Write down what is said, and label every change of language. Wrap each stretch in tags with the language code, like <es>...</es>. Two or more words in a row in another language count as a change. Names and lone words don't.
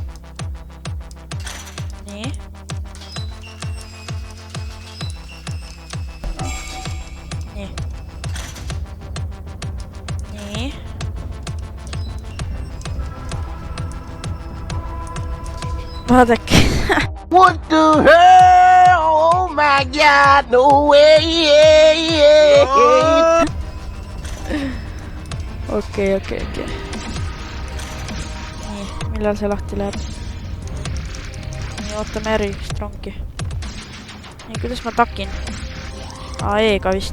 <et>Nii. Nii. Nii. Vaadake.</et> <en>What the hell? Oh my god, no way.</en> <et>Okei. Nii, millal see lahti läheb? Nii, ootame järgist rongi. Nii, kuidas ma takin? E-ga vist.</et>